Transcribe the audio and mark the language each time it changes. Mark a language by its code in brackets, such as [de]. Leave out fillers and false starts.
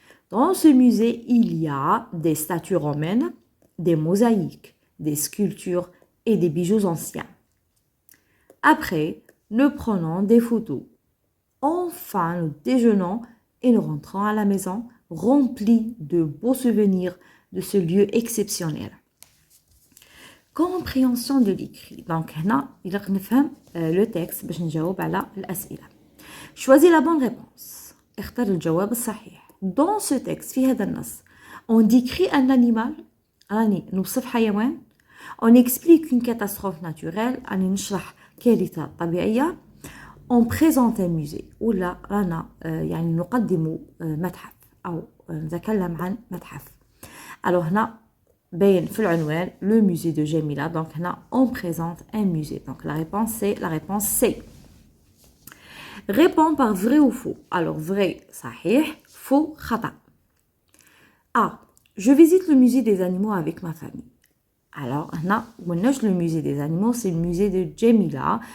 [fr] Dans ce musée, il y a des statues romaines, des mosaïques, des sculptures et des bijoux anciens. Après, nous prenons des photos. Enfin, nous déjeunons et nous rentrons à la maison remplis de beaux souvenirs de ce lieu exceptionnel. Compréhension de l'écrit. [ar] Donc هنا إلا نفهم le texte باش نجاوب على الأسئلة. [fr] Choisis la bonne réponse. [ar] اختر الجواب الصحيح. [fr] Dans ce texte [ar] في هذا النص [fr] on décrit un animal [ar] راني نوصف حيوان. [fr] On explique une catastrophe naturelle [ar] راني نشرح كارثة طبيعية. [fr] On présente un musée [ar] ولا رانا يعني نقدم متحف أو نتكلم عن متحف. [fr] Alors [ar] هنا باين في العنوان [fr] le musée de Djemila. Donc هنا on présente un musée. Donc la réponse c'est C. Réponds par vrai ou faux. Alors, vrai, صحيح, faux, خطأ. A. Je visite le musée des animaux avec ma famille. Alors, le musée des animaux, c'est le musée de Jamila.